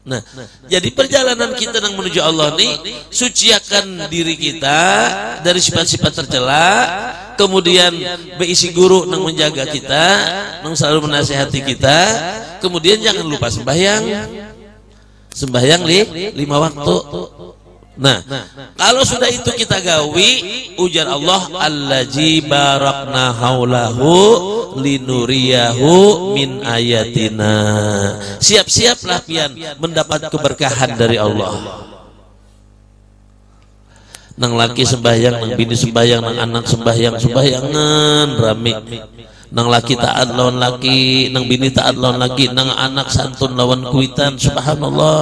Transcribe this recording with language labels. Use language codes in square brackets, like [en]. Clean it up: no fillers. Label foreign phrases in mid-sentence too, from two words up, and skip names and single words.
[bjn] Nah, jadi perjalanan kita nang menuju Allah nih, suciakan diri kita dari sifat-sifat tercela, kemudian beisi guru nang menjaga kita, nang selalu menasihati kita, kemudian jangan lupa sembahyang 5 waktu. Nah, kalau sudah itu kita gawi, ujar Allah, [ar] الذي باركنا حوله لنريه من آياتنا. [bjn] Siap-siaplah pian mendapat keberkahan dari Allah. Nang laki sembahyang, nang bini sembahyang, nang anak sembayangan rame. Nang laki taat lawan laki, nang bini taat lawan laki, nang anak santun lawan kuitan, subhanallah.